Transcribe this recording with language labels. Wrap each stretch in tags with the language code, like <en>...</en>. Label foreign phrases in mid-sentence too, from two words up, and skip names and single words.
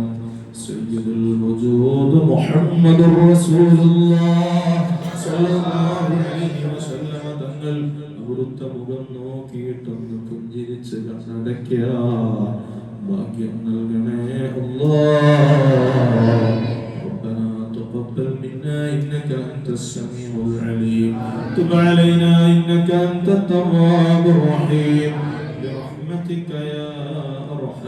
<ar>سيد الوجود محمد رسول الله صلى الله عليه وسلم</ar> <ml>തങ്ങൾ അവിടുത്തെ മുഖം നോക്കിയിട്ടൊന്ന് പുഞ്ചിരിച്ച് കണ്ണടയ്ക്കാൻ ഭാഗ്യം നൽകണേ അല്ലാഹ്.</ml> <ar>تقبل منا إنك أنت السميع العليم. تب علينا إنك أنت التواب الرحيم برحمتك يا</ar>